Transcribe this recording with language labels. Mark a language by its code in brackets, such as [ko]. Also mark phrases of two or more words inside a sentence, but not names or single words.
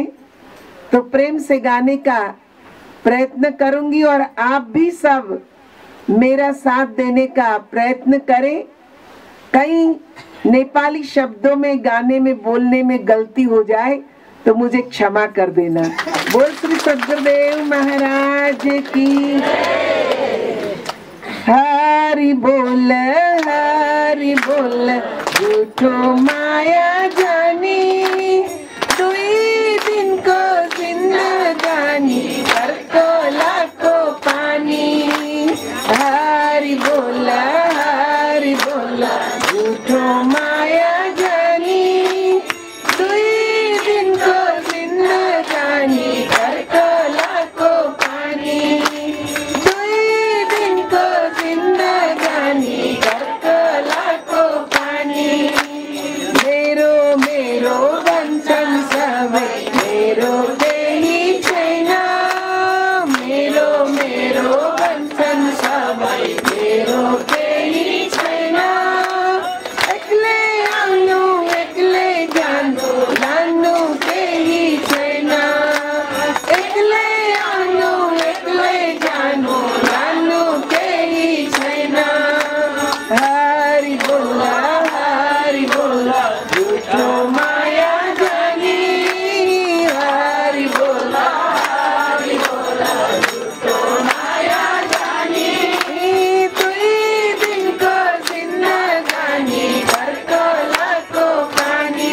[hi] तो प्रेम से गाने का प्रयत्न करूंगी और आप भी सब मेरा साथ देने का प्रयत्न करें। कई नेपाली शब्दों में गाने में बोलने में गलती हो जाए तो मुझे क्षमा कर देना। बोल श्री सद्गुरुदेव महाराज की। [ne] हरि बोल झूठो माया जानी, दुई दिन को जिंदगानी कर को लाखों पानी। हरि बोल झूठो माया जानी, दुई दिन को जिंदगानी कर को लाखों पानी। दुई दिन को जिंदगानी कर को लाखों पानी। मेरो बंधन सब मेरो देही छैना, मेरो बंधन सब मेरो देही छैना। एक्लै आउनु एक्लै जानु लानु केही छैन। एक्लै आउनु एक्लै जानु लानु केही छैन। हरि बोल झूठो माया जानी। हरि बोल झूठो माया जानी, दुई दिन को जिंदगानी कर को लाखों पानी।